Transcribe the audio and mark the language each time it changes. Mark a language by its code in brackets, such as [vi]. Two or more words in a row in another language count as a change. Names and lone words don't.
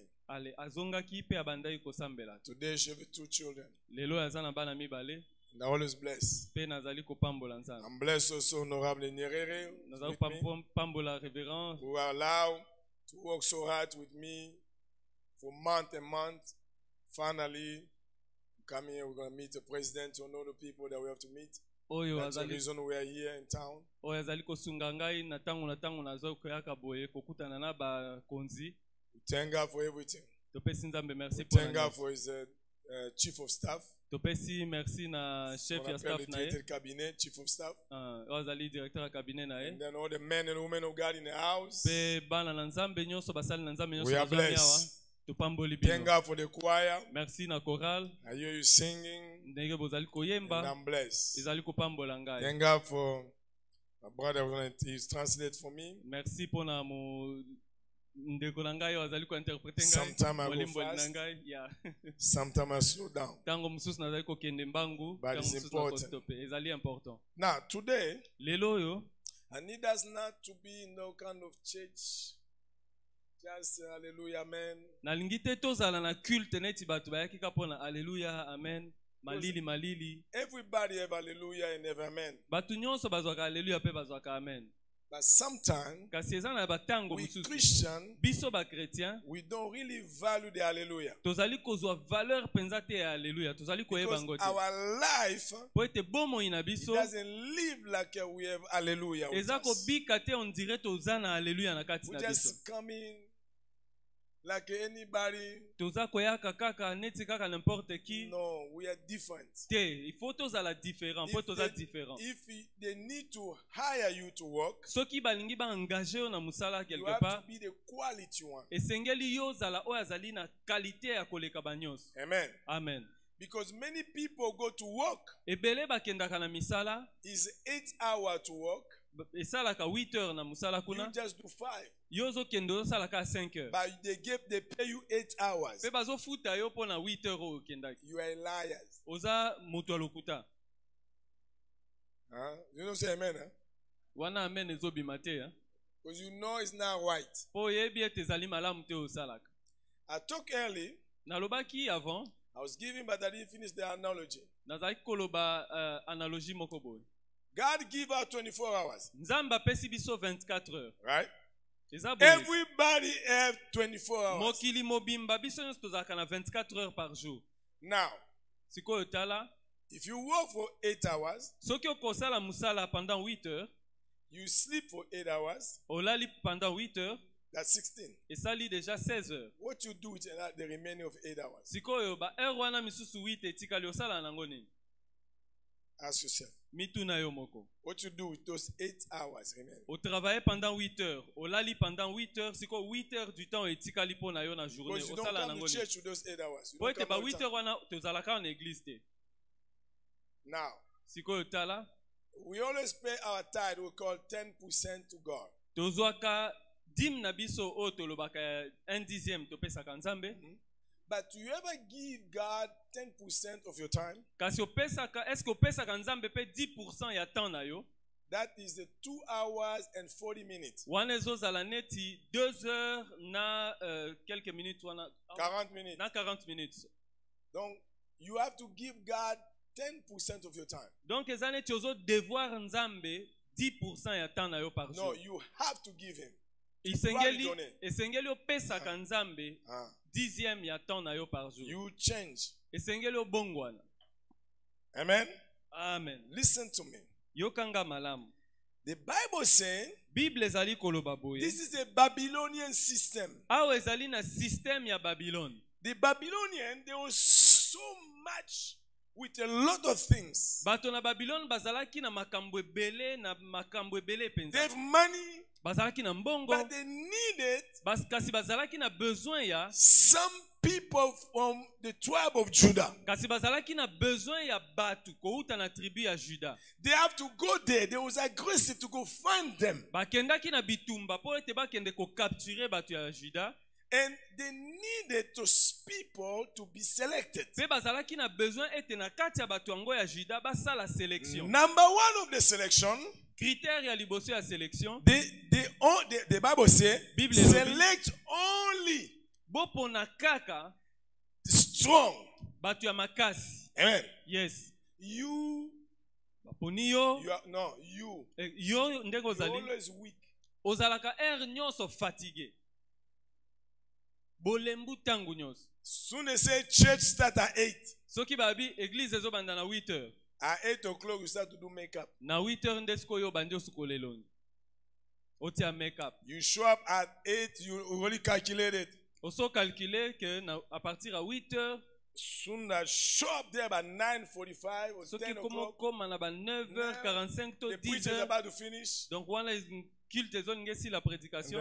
[ln] Ale azongaki pe abandai kosambela. [en] Today she have 2 children. [ln] Lelo yazana bana mibale. [en] And I always bless. [ln] Pe nazali kopambola nzambe. [en] I'm blessed also honorable Nyerere. [ln] Nazali pambola révérend. [en] Who are allowed to work so hard with me for month and month. Finally, come here, we're going to meet the president to know the people that we have to meet. That's the reason we are here in town. [ln] Oyo azali kosunga ngai na tango nazo koyaka boye kokutana na ba konzi. [en] We thank God for everything. [ln] Topesi nzambe merci [en] pour thank God for his chief of staff. [ln] Topesi merci na chef ya staff na ye. [en] Cabinet, chief of staff. [ln] Azali directeur ya cabinet na ye. [en] And then all the men and women of God in the house. [ln] Pe bana na nzambe nyonso basali na nzambe nyonso. [en] We are blessed. Thank God for the choir. [ln] Merci na chorale. [en] I hear you singing. [ln] Ndenge bozali koyemba. [en] And I'm blessed. [ln] Ezali kopambola ngai. [en] Thank God for my brother he's translated for me. [fr] Merci pour [ln] na mo ndeko na ngai azali ko interpréter ngai. [en] Sometimes I go fast. Yeah. Sometimes I slow down. [ln] Tango mususu nazali ko kende mbangu, tango mususu na ko stopper. Ezali important. [en] Now today, [ln] lelo yo, [en] I need us not to be in no kind of church. Just hallelujah, amen. [ln] Nalingi te tozala na culte neti batu bayaki kapona hallelujah, amen. Malili. [en] Everybody have hallelujah and have amen. [ln] Batu nyonso bazwaka hallelujah pe bazwaka amen. [en] But sometimes, we Christians, [ln] biso ba chrétien, [en] we don't really value the hallelujah. [ln] Tozali kozwa valeur penza te ya hallelujah. Tozali koyeba ngo te. [en] Our life, [ln] po ete bomo ina biso, [en] it doesn't live like we have hallelujah. [ln] Eza ko bika te [fr] on dirait [ln] tozana hallelujah na kati na biso. [en] We just come in like anybody. [ln] Toza koyaka kaka neti kaka [fr] n'importe qui. [en] No, we are different. [fr] Il faut [ln] tozala différent, faut toza différent. [en] If they need to hire you to work, [ln] soki balingi ba engager yo na musala [fr] quelque part, [en] you have to be the quality one. [ln] Esengeli yo zala oyo azali na qualité ya koleka banyos. Amen. Amen. [en] Because many people go to work. [ln] Ebele bakendaka na misala. [en] Is 8 hours to work. [ln] Esalaka 8 heures na musala kuna. [en] You just do 5. [ln] Yozo kendo salaka 5 heures. [en] But they pay you 8 hours. [ln] Pe bazo futa yo pona 8 heures o kendaki. [en] You are liars. [ln] Oza moto alokuta. [en] You don't say amen, huh? [ln] Wana amen ezo bimate, huh? [en] Because you know it's not right. [ln] Po yebi ete zali malamu te osalaka. [en] I talked early. [ln] Nalobaki avant. [en] I was giving, but I didn't finish the analogy. [ln] Nazaki koloba analogie moko boy. [en] God give out 24 hours. [ln] Nzamba pesi biso 24 heures. [en] Right? Everybody have 24 hours. [ln] Mokili mobimba biso nyonso tozalaka na 24 heures [fr] par jour. [en] Now, [ln] sikoyo tala, [en] if you work for 8 hours, [ln] soki okosala musala pendant 8 heures, [en] you sleep for 8 hours, [ln] olali pendant 8 heures, [en] that's 16. [ln] Esali déjà 16 heures. [en] What you do with the remaining of 8 hours? [ln] Sikoyo ba heure wana misusu 8 etikali osala nango nini? [en] Ask yourself. [ln] Mituna yo moko. [en] What you do with those 8 hours remaining? [ln] O travailler pendant 8 heures, o lali pendant 8 heures, siko 8 [fr] heures du temps [ln] etikali pona yo na journée, o sala nango nini? [en] Because you don't come to church with those 8 hours. [ln] Po ete ba 8 heures wana tozalaka na église te. [en] Now, [ln] sikoyo tala, [en] we always pay our tithe, we call 10% to God. [ln] Tozwaka dim na biso o tolobaka 1/10 topesaka Nzambe. [en] But you ever give God 10% of your time? [ln] Kasi opesaka, [fr] est-ce que [ln] opesaka Nzambe pe 10% ya temps na yo? [en] That is the 2 hours and 40 minutes. [ln] Wana ezozala neti 2 heures na [fr] quelques minutes [ln] wana [en] 40 minutes. [ln] Na 40 minutes. [en] Donc you have to give God 10% of your time. [ln] Donc eza neti ozo devoir Nzambe 10% ya temps na yo [fr] par jour. [en] No, you have to give him. [ln] Esengeli opesaka Nzambe 10e ya temps na yo [fr] par jour. [en] You change. [ln] Esengeli obongwana. Amen. Amen. [en] Listen to me. [ln] Yokanga malamu. [en] The Bible saying, [ln] Bible ezali koloba boye. [en] This is a Babylonian system. [ln] Awa ezali na système ya Babylone. [en] The Babylonian, they were so much with a lot of things. [ln] Bato na Babylone bazalaki na makambo ebele penza. [en] They have money. [ln] Bazalaki na mbongo. [en] But they needed [ln] kasi bazalaki na besoin ya [en] some people from the tribe of Judah. [ln] Kasi bazalaki na besoin ya batu kouta na tribu ya Juda. [en] They have to go there. They was aggressive to go find them. [ln] Bakendaki na bitumba po ete bakende ko capturer batu ya Juda. [en] And they needed those people to be selected. [ln] Pe bazalaki na besoin ete na kati ya batu yango ya Juda basala selection. [en] Number one of the selection, [ln] critère ya liboso ya selection, [en] the Bible says, select only [ln] bopona kaka [en] strong. [ln] batu ya makasi. Amen. Yes. [en] You [ln] baponi yo. [en] You are, no, you. [ln] Yo ndenge ozali. [en] Always weak. [ln] Ozalaka nyonso fatigué. Bolembu tangu nyonso. [en] Soon they say church start at 8. [ln] Soki babi église ezobanda na 8h. [en] At 8 o'clock you start to do makeup. [ln] Na 8h ndesko yo bandi osukola elongi. Otia makeup. [en] You show up at 8, you already calculate it. [fr] Oso calculer que à partir à 8h [en] soon as show up there by 9:45 or 10 o'clock. [fr] Comme à 9h45 to 10h. [en] The preacher is about to finish. [fr] Donc voilà culte zone ngesi la prédication.